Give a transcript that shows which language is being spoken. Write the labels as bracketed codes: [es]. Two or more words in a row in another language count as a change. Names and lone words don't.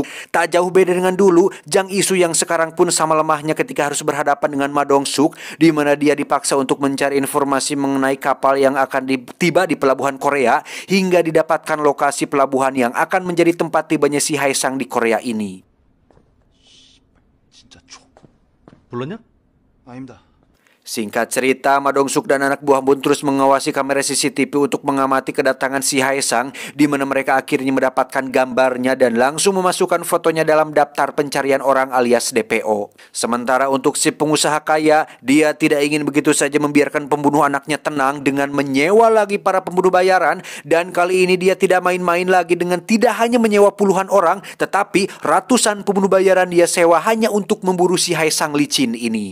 [id] Tak jauh beda dengan dulu, Jang Isu yang sekarang pun sama lemahnya ketika harus berhadapan dengan Ma Dong-suk, di mana dia dipaksa untuk mencari informasi mengenai kapal yang akan tiba di pelabuhan Korea, hingga didapatkan lokasi pelabuhan yang akan menjadi tempat tibanya si Haesang di Korea ini. [ko] 진짜 초. 불렀냐? 아닙니다. [id] Singkat cerita, Ma Dong-suk dan anak buah pun terus mengawasi kamera CCTV untuk mengamati kedatangan si Hae Sang, di mana mereka akhirnya mendapatkan gambarnya dan langsung memasukkan fotonya dalam daftar pencarian orang alias DPO. Sementara untuk si pengusaha kaya, dia tidak ingin begitu saja membiarkan pembunuh anaknya tenang dengan menyewa lagi para pembunuh bayaran, dan kali ini dia tidak main-main lagi dengan tidak hanya menyewa puluhan orang, tetapi ratusan pembunuh bayaran dia sewa hanya untuk memburu si Hae Sang licin ini.